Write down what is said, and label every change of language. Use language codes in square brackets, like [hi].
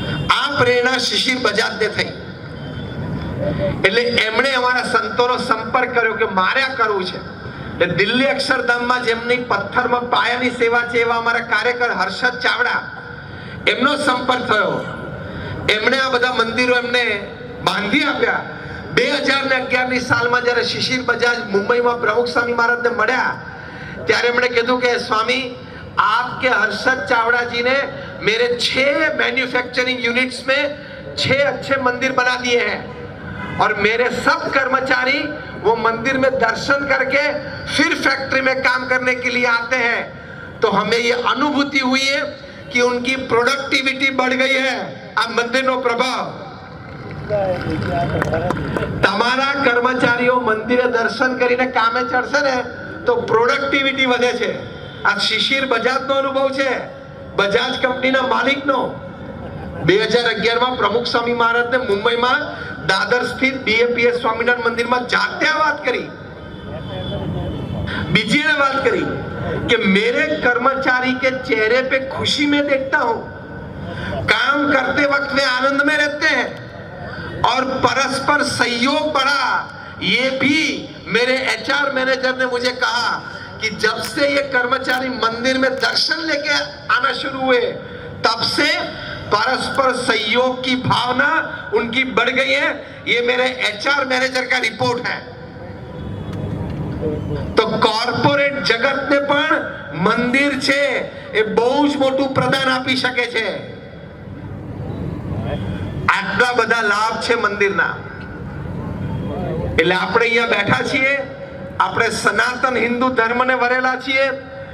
[gu] આ પ્રેરણા શિશિર બજાજને થઈ. એટલે એમણે અમારા સંતોનો સંપર્ક કર્યો કે મારે આ કરવું છે. એટલે દિલ્હી અક્ષરધામમાં જેમની પથ્થરમાં પાયાની સેવા છે એવા અમારા કાર્યકર હર્ષદ ચાવડા, એમનો સંપર્ક થયો. એમણે આ બધા મંદિરો એમને બાંધી આપ્યા. 2011ની સાલમાં જ્યારે શિશિર બજાજ મુંબઈમાં પ્રમુખ સ્વામી મહારાજને મળ્યા ત્યારે એમણે કીધું કે સ્વામી, [hi] आपके हर्षद चावड़ा जी ने मेरे 6 मैन्युफैक्चरिंग यूनिट्स में 6 अच्छे मंदिर बना दिए हैं और मेरे सब कर्मचारी वो मंदिर में दर्शन करके फिर फैक्ट्री में काम करने के लिए आते हैं. तो हमें ये अनुभूति हुई है कि उनकी प्रोडक्टिविटी बढ़ गई है. [gu] આ મંદિરનો પ્રભાવ. તમારા કર્મચારીઓ મંદિરે દર્શન કરીને કામે ચડશે ને તો પ્રોડક્ટિવિટી વધે છે. આ શિશિર બજાજનો અનુભવ છે, બજાજ કંપનીના માલિકનો. 2011માં પ્રમુખ સ્વામી મહારાજને મુંબઈમાં દાદર સ્થિત BAPS સ્વામિનારાયણ મંદિરમાં જાતે વાત કરી. બીજી એને વાત કરી કે [hi] मेरे कर्मचारी के चेहरे पे खुशी में देखता हूं, काम करते वक्त वे आनंद में रहते हैं और परस्पर सहयोग बढ़ा. ये भी मेरे HR मैनेजर ने मुझे कहा कि जब से ये कर्मचारी मंदिर में दर्शन लेके आना शुरू हुए तब से परस्पर सहयोग की भावना उनकी बढ़ गई है। ये मेरे HR मैनेजर का रिपोर्ट है। [gu] तो કોર્પોરેટ જગતને પણ મંદિર છે એ બહુ જ મોટું પ્રદાન આપી શકે છે। આટલા બધા લાભ છે મંદિરના। એટલે આપણે અહીંયા બેઠા છીએ, આપણે સનાતન હિન્દુ ધર્મને વરેલા છીએ।